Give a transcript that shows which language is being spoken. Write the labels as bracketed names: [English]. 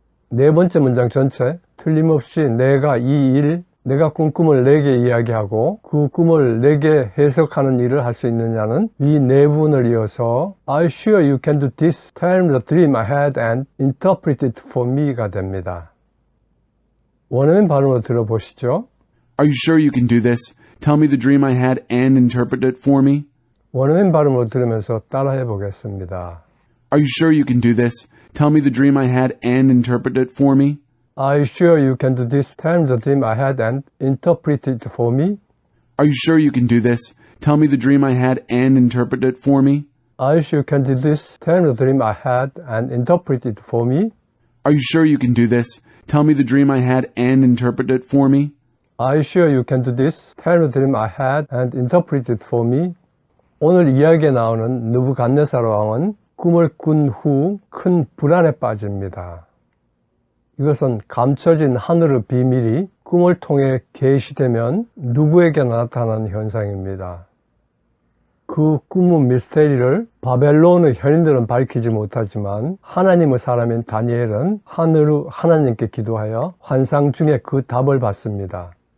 [Korean] 네 번째 문장 전체, 틀림없이 내가 내가 꿈꿈을 내게 이야기하고 그 꿈을 내게 해석하는 일을 할 수 있느냐는 이 네 부분을 이어서 [English] I sure you can do this, tell me the dream I had and interpret it for me [Korean] 가 됩니다. 원어민 발음으로 들어보시죠. [English] Are you sure you can do this? Tell me the dream I had and interpret it for me. [Korean] 원어민 발음으로 들으면서 따라해 보겠습니다. [English] Are you sure you can do this? Tell me the dream I had and interpret it for me. Are you sure you can do this? Tell me the dream I had and interpret it for me. Are you sure you can do this? Tell me the dream I had and interpret it for me. Are you sure you can do this? Tell me the dream I had and interpret it for me. Are you sure you can do this? Tell me the dream I had and interpret it for me. Are you sure you can do this? Tell me the dream I had and interpret it for me. [Korean] 오늘 이야기에 나오는 느부갓네살 왕은 꿈을 꾼 후 큰 불안에 빠집니다. 이것은 감춰진 하늘의 비밀이 꿈을 통해 계시되면 누구에게나 나타나는 현상입니다. 그 꿈의 미스테리를 바벨론의 현인들은 밝히지 못하지만 하나님의 사람인 다니엘은 하늘의 하나님께 기도하여 환상 중에 그 답을 받습니다.